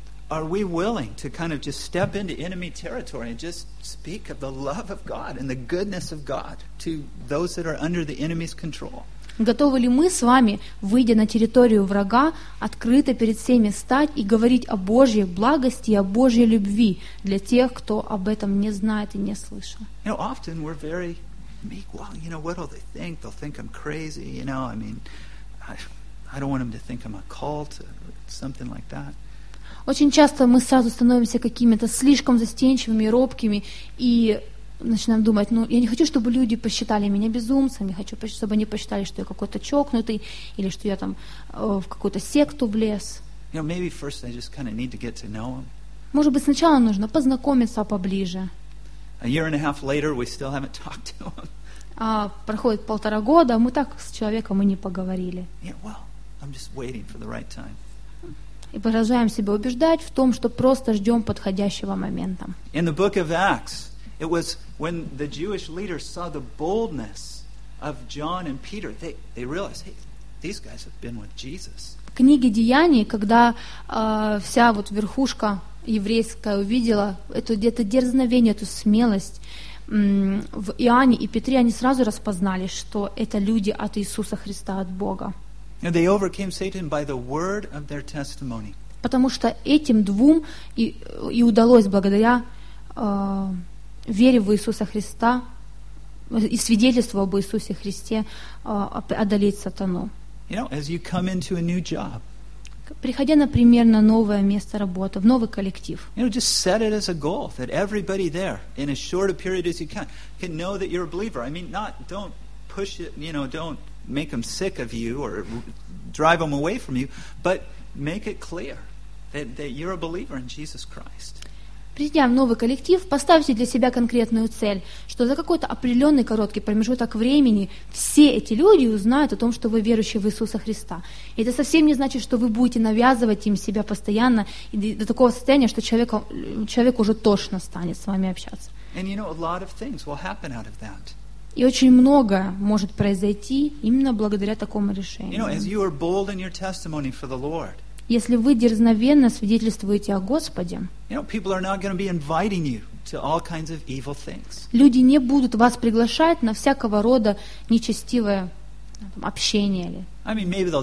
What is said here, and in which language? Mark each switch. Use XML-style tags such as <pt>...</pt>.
<en>Are we willing to kind of just step into enemy territory and just speak of the love of God and the goodness of God to those that are under the enemy's control?</en> <ru>Готовы ли мы с вами, выйдя на территорию врага, открыто перед всеми стать и говорить о Божьей благости и о Божьей любви для тех, кто об этом не знает и не слышал?</ru> <en>You know, often we're very meek. Well, you know, what will they think? They'll think I'm crazy, you know, I mean, I don't want them to think I'm a cult or something like that.</en> <ru>Очень часто мы сразу становимся какими-то слишком застенчивыми, робкими, и начинаем думать, ну, я не хочу, чтобы люди посчитали меня безумцем, я хочу, чтобы они посчитали, что я какой-то чокнутый, или что я там в какую-то секту влез.</ru> <en>You know, maybe first I just kind of need to get to know him.</en> <ru>Может быть, сначала нужно познакомиться поближе.</ru> <en>A year and a half later, we still haven't talked to him.</en> <ru>А проходит полтора года, мы так с человеком и не поговорили.</ru> <en>Yeah, well, I'm just waiting for the right time.</en> <ru>И продолжаем себя убеждать в том, что просто ждем подходящего момента.</ru> <en>In the book of Acts, it was when the Jewish leaders saw the boldness of John and Peter, they realized, hey, these guys have been with Jesus.</en> <ru>В книге Деяний, когда вся вот верхушка еврейская увидела это дерзновение, эту смелость в Иоанне и Петре, они сразу распознали, что это люди от Иисуса Христа, от Бога.</ru> <en>And they overcame Satan by the word of their testimony.</en> <ru>Потому что этим двум и удалось благодаря вере в Иисуса Христа и свидетельству об Иисусе Христе одолеть сатану.</ru> <en>You know, as you come into a new job.</en> <ru>Приходя, например, на новое место работы, в новый коллектив.</ru> <en>You know, just set it as a goal that everybody there in as short a period as you can know that you're a believer. I mean, not don't push it, you know, don't make them sick of you or drive them away from you, but make it clear that you're a believer in Jesus Christ.</en> <ru>Придя в новый коллектив, поставьте для себя конкретную цель, что за какой-то определенный короткий промежуток времени все эти люди узнают о том, что вы верующие в Иисуса Христа. И это совсем не значит, что вы будете навязывать им себя постоянно и до такого состояния, что человек уже тошно станет с вами общаться.</ru> <en>And you know, a lot of things will happen out of that.</en> <ru>И очень многое может произойти именно благодаря такому решению.</ru> <en>You know,</en> <ru>если вы дерзновенно свидетельствуете о Господе,</ru> <en>you know,</en> <ru>люди не будут вас приглашать на всякого рода нечестивое там, общение или</ru>